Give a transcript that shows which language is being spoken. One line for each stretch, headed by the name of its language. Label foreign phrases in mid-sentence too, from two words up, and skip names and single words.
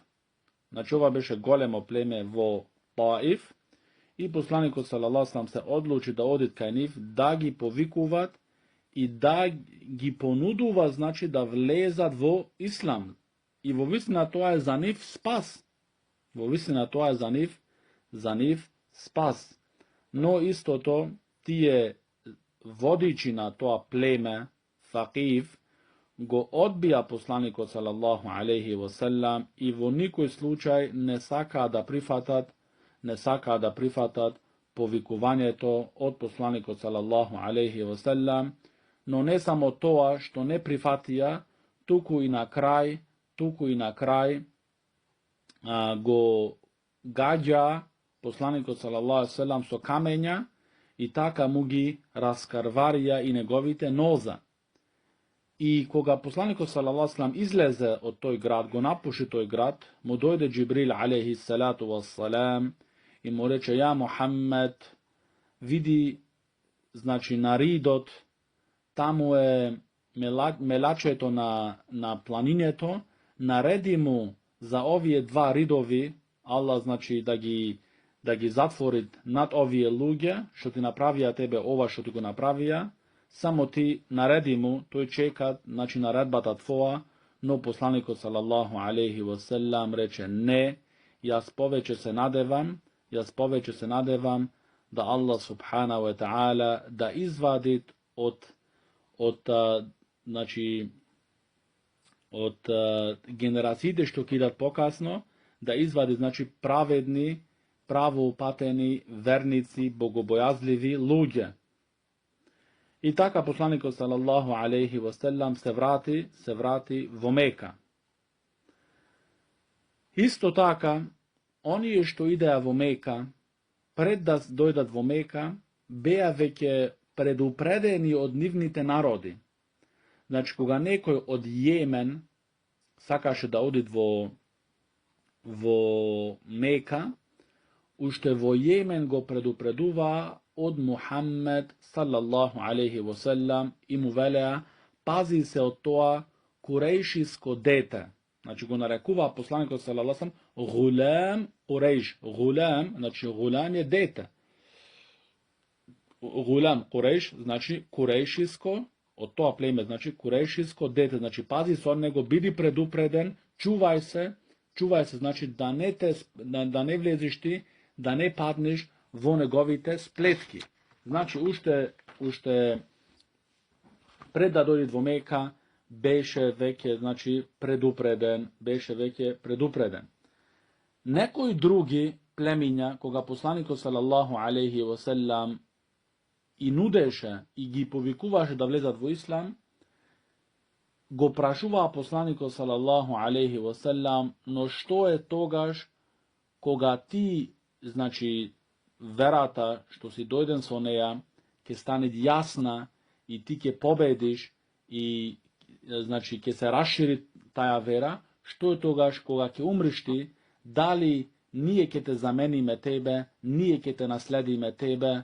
Macedonian: Значи, ова беше големо племе во Таиф, и посланикот
Arabic: صلى الله عليه وسلم
Macedonian: се одлучи да одит кај нив, да ги повикуваат и да ги понудува, значи, да влезат во ислам. И во вистина тоа е за нив спас. Во вистина тоа е за нив спас. Но истото, тие водачи на тоа племе, Thaqif, го одбија посланикот
Arabic: صلى الله عليه وسلم
Macedonian: и во никој случај не сака да прифатат повиковање то од посланикот
Arabic: صلى الله عليه وسلم,
Macedonian: но не само тоа што не прифатија, туку и на крај го гаѓа посланикот
Arabic: صلى الله عليه وسلم
Macedonian: со камења и така муги раскарварија и неговите нoза. И кога посланикот
Arabic: صلى الله عليه وسلم
Macedonian: излезе од тој град, го напуши тој град, му дојде Џибрил
Arabic: عليه الصلاة والسلام
Macedonian: и му рече: ја Мухамед, види, значи на ридот, тамо је мелачето на планињето, нареди му за овије два ридови, Allah значи да ги затвори над овије луге, што ти направија тебе ова што ти го направија, само ти нареди му, то је чекат, значи наредбата твоја, но посланикот
Arabic: صلى الله عليه وسلم
Macedonian: рече: не, јас повеќе се надевам да Allah
Arabic: سبحانه وتعالى
Macedonian: да извадит од генерације што кидат покасно, да извади значи праведни, правоупатени, верници, богобојазливи луѓе. И така посланикот
Arabic: صلى الله عليه وسلم
Macedonian: се врати во Мека. Исто така, они је што иде во Мека, пред да дојдат во Мека, беја веќе је предупредени од нивните народи. Значи, кога некој од Јемен сакаше да одид во Мека, уште во Јемен го предупредува од Muhammed
Arabic: صلى الله عليه وسلم
Macedonian: и му велеа: пази се од тоа курејшијско дете. Значи, го нарекува посланик
Arabic: صلى الله عليه وسلم
Macedonian: gulam Kurejš. Гулам, значи гулам је дете. Гулам Kurejš, значи курејшијско, од тоа племе, значи курејшијско дете. Значи, пази се од него, биди предупреден, чувај се, значи да не влезиш ти, да не паднеш во неговите сплетки. Значи, уште пред да дојде до Мека, беше веќе, значи предупреден. Некој други племиња, кога посланикот
Arabic: صلى الله عليه وسلم
Macedonian: и нудеше и ги повикуваше да влезат во ислам, го прашува посланикот
Arabic: صلى الله عليه وسلم:
Macedonian: но што је тогаш кога ти, значи верата што си дојден с онеја, ќе стане јасна и ти ќе победиш и значи ќе се рашири таја вера, што је тогаш кога ќе умриш ти, да ли није ќе те замениме тебе, није ќе те наследиме тебе?